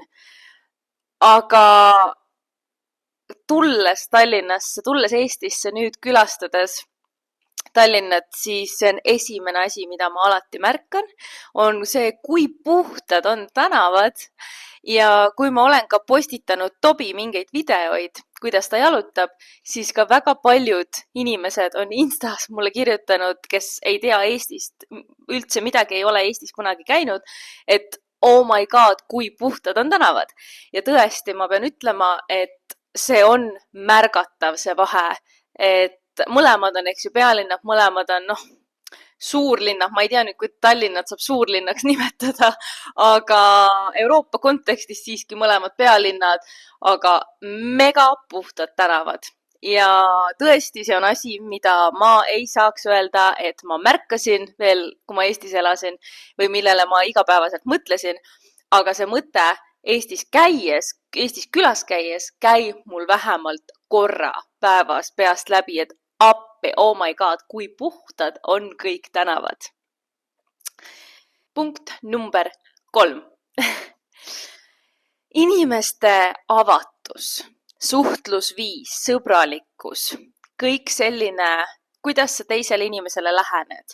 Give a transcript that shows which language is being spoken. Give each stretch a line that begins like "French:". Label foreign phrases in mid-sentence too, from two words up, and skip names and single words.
Estonian: Aga tulles Tallinnasse, tulles Eestisse nüüd külastades Tallinnat, siis see on esimene asi, mida ma alati märkan, on see, kui puhtad on tänavad. Ja kui ma olen ka postitanud Tobi mingeid videoid, kuidas ta jalutab, siis ka väga paljud inimesed on Instas mulle kirjutanud, kes ei tea Eestist, üldse midagi ei ole Eestis kunagi käinud, et
English: oh my god,
Estonian: kui puhtad on tänavad. Ja tõesti, ma pean ütlema, et see on märgatav see vahe, et mõlemad on, eks ju, pealinnad, mõlemad on, suurlinnad, ma ei tea nüüd, kui Tallinnat saab suurlinnaks nimetada, aga Euroopa kontekstis siiski mõlemad pealinnad, aga mega puhtad tänavad. Ja tõesti, see on asi, mida ma ei saaks öelda, et ma märkasin veel, kui ma Eestis elasin või millele ma igapäevaselt mõtlesin, aga see mõte Eestis käies, Eestis külas käies, käib mul vähemalt korra päevas peast läbi, et appi,
English: oh my god,
Estonian: kui puhtad on kõik tänavad. Punkt number 3. Inimeste avatus, suhtlusviis, sõbralikkus, kõik selline, kuidas sa teisele inimesele lähened.